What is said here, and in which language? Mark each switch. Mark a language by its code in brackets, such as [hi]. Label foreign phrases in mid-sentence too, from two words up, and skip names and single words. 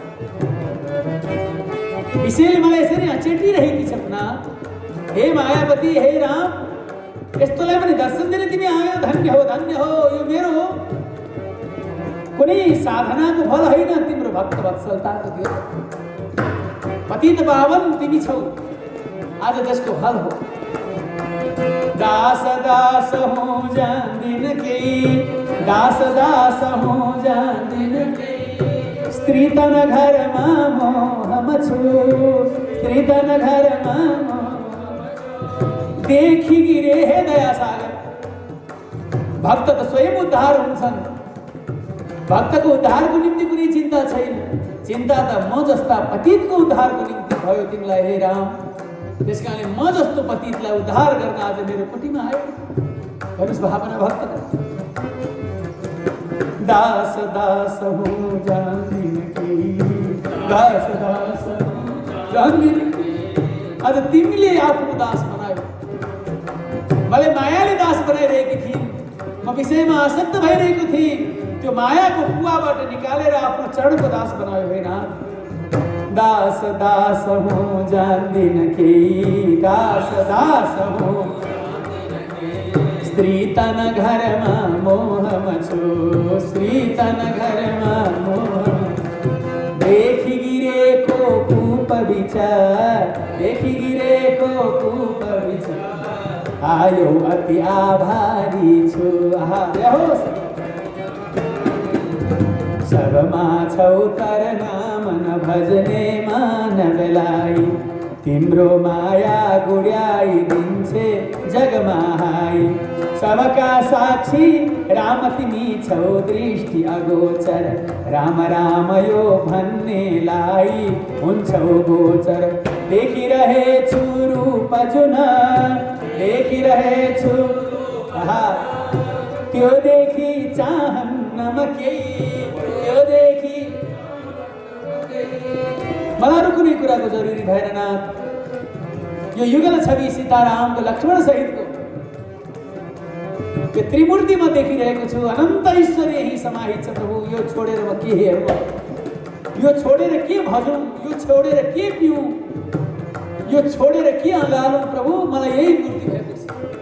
[ne] विषयले मलाई यसरी चेटिरहेकी छन् हे मायावती हे राम यस्तोलाई पनि दर्शन दिने तिमी आयो धन्य हो यो मेरो हो कुनै साधनाको फल होइन तिम्रो भक्त वत्सलताको त्यो पतित पावन तिमी छौ आज त्यसको फल हो दास दास हो जान्दिन केही दास दास हो जान्दिन केही स्त्री तन घरमा मोहमा छु स्त्री तन घरमा देखि गिरे हे दया सागर भक्त त स्वयं उद्धार हुन्छन् भक्तको उद्धारको निम्ति कुनै चिन्ता छैन चिन्ता त म जस्ता पतितको उद्धारको निम्ति भयो तिमीलाई हे राम त्यसकारणले म जस्तो पतितलाई उद्धार गर्न आज मेरो कुटीमा आयो हेर्नुस् भावना भक्त दास दास हूँ जान्दिन केही दास दास जान्दिन आज तिमीले आफ्नो दास बनायो मलाई मायाले दास बनाइरहेकी थिइन् म विषयमा आसक्त भइरहेको थिएँ त्यो मायाको कुवाबाट निकालेर आफ्नो चरणको दास बनायो होइन दास दास हूँ जान्दिन केही दास दास हूँ स्त्री तन घरमा मोहमा छु स्त्री तन घरमा मोह देखि गिरेको कूप विचार देखि गिरेको कूप विचार आयो अति आभारी छु सबमा छौ तर नाम न भजने मानवलाई तिम्रो माया गुड्याई दिन्छे जगमाहाई सबका साक्षी राम तिमी छौ दृष्टि अगोचर राम राम यो भन्नेलाई हुन्छौ गोचर देखिरहेछु रूप जुन देखिरहेछु त्यो देखि चाहन्न म केही त्यो देखि मलाई कुनै कुराको जरुरी भएन नाथ यो युगल छवि सीतारामको लक्ष्मण सहितको यो त्रिमूर्ति म देखिरहेको छु अनन्त ईश्वर यही समाहित छ प्रभु यो छोडेर म के हेर्नु यो छोडेर के भजौँ यो छोडेर के पिउँ यो छोडेर के अँगालौँ प्रभु मलाई यही मूर्ति भएको छ